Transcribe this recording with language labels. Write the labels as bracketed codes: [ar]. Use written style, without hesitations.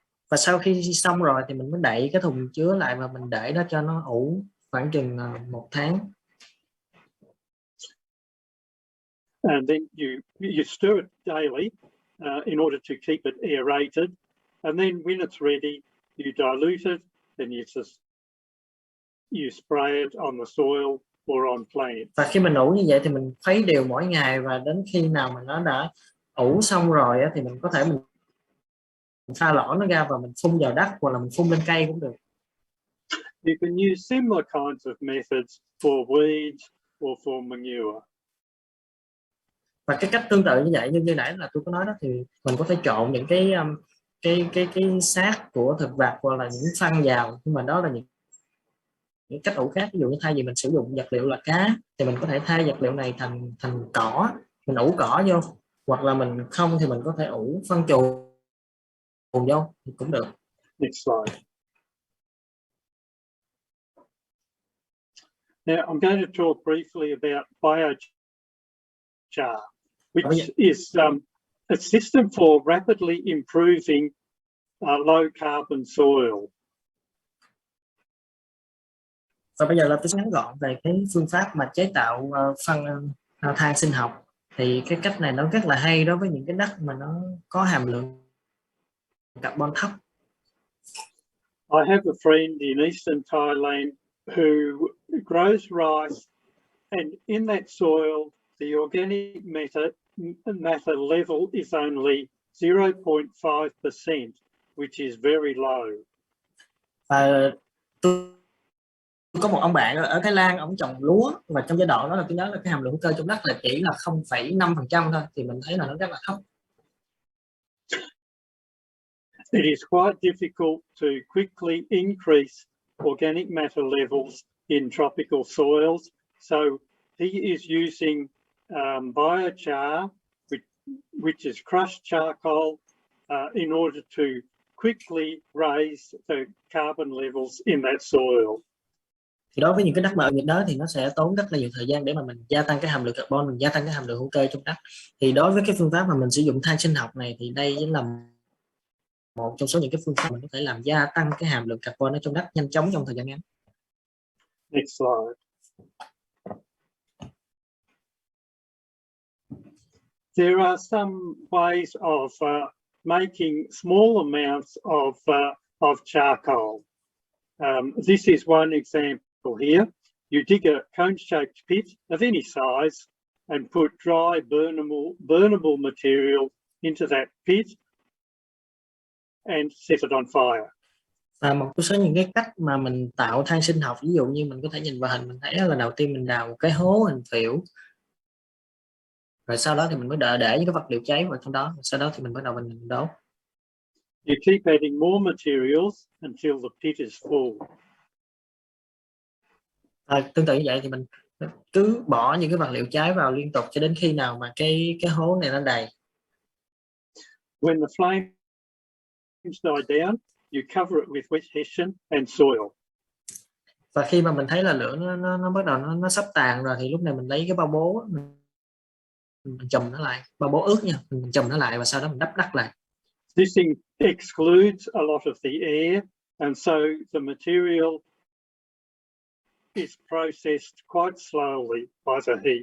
[vi] Và sau khi xong rồi thì mình mới đậy cái thùng chứa lại và mình để đó cho nó ủ khoảng chừng 1 tháng. [en] And then you stir it daily in order to keep it aerated. And then when it's ready, you dilute it and you spray it on the soil or on plants. [vi] Và khi mình ủ như vậy thì mình khuấy đều mỗi ngày, và đến khi nào mà nó đã ủ xong rồi thì mình có thể mình pha loãng nó ra và mình phun vào đất, hoặc là mình phun lên cây cũng được. [en] You can use similar kinds of methods for weeds or for manure. [vi] Và cái cách tương tự như vậy, như nãy là tôi có nói đó, thì mình có thể trộn những cái xác của thực vật hoặc là những phân vào, nhưng mà đó là những cách ủ khác. Ví dụ như thay vì mình sử dụng vật liệu là cá thì mình có thể thay vật liệu này thành cỏ, mình ủ cỏ vô, hoặc là mình không thì mình có thể ủ phân chuồng vô thì cũng được. [en] Next slide. Now I'm going to talk briefly about biochar, which is a system for rapidly improving low carbon soil. [vi] Và bây giờ là tôi sẽ ngắn gọn về cái phương pháp mà chế tạo phân than sinh học. Thì cái cách này nó rất là hay đối với những cái đất mà nó có hàm lượng carbon thấp. [en] I have a friend in eastern Thailand who grows rice, and in that soil, the organic matter level is only 0.5%, which is very low. [vi] Và tôi có một ông bạn ở Thái Lan, ông trồng lúa, và trong giai đoạn đó là tôi nhớ là cái hàm lượng hữu cơ trong đất là chỉ là 0,5% thôi, thì mình thấy là nó rất là thấp. [en] It is quite difficult to quickly increase organic matter levels in tropical soils. So he is using biochar, which is crushed charcoal, in order to quickly raise the carbon levels in that soil. [vi] Thì đối với những cái đất mà ở nhiệt đới thì nó sẽ tốn rất là nhiều thời gian để mà mình gia tăng cái hàm lượng carbon, mình gia tăng cái hàm lượng hữu cơ trong đất. Thì đối với cái phương pháp mà mình sử dụng than sinh học này thì đây là một trong số những cái phương pháp mình có thể làm gia tăng cái hàm lượng carbon ở trong đất nhanh chóng trong thời gian ngắn. Next slide. [en] There are some ways of making small amounts of charcoal. This is one example here. You dig a cone-shaped pit of any size and put dry burnable material into that pit and set it on fire. [vi] Và một số những cái cách mà mình tạo than sinh học, ví dụ như mình có thể nhìn vào hình, mình thấy là đầu tiên mình đào một cái hố hình phễu, rồi sau đó thì mình mới để những cái vật liệu cháy vào trong đó, sau đó thì mình bắt đầu mình đốt. [en] You keep adding more materials until the pit is full. [vi] Tương tự như vậy thì mình cứ bỏ những cái vật liệu cháy vào liên tục cho đến khi nào mà cái hố này nó đầy. [en] When the flames die down, you cover it with wet hessian and soil. [vi] Và khi mà mình thấy là lửa nó bắt đầu nó sắp tàn rồi thì lúc này mình lấy cái bao bố mình chùm nó lại, bao bố ướt nha, mình chùm nó lại và sau đó mình đắp lại. [en] This excludes a lot of the air, and so the material is processed quite slowly by the heat.